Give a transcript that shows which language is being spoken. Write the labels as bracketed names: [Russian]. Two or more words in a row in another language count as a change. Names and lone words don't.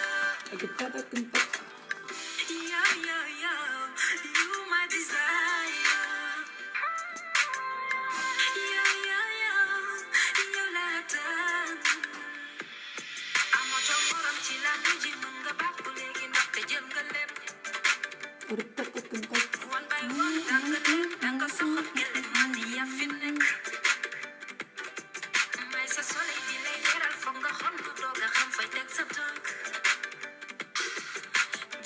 [English] I get that I can touch. you my desire you [Wolof] laa tànn amatoo morom ci làmb ji mën nga bàkku léegi ndaxte jël nga lépp [English] one by one [Wolof] danga soxal gele man yaa fi nekk may sa soleil di lay leeral foog nga xam lu doog a xam fay teg sa tànk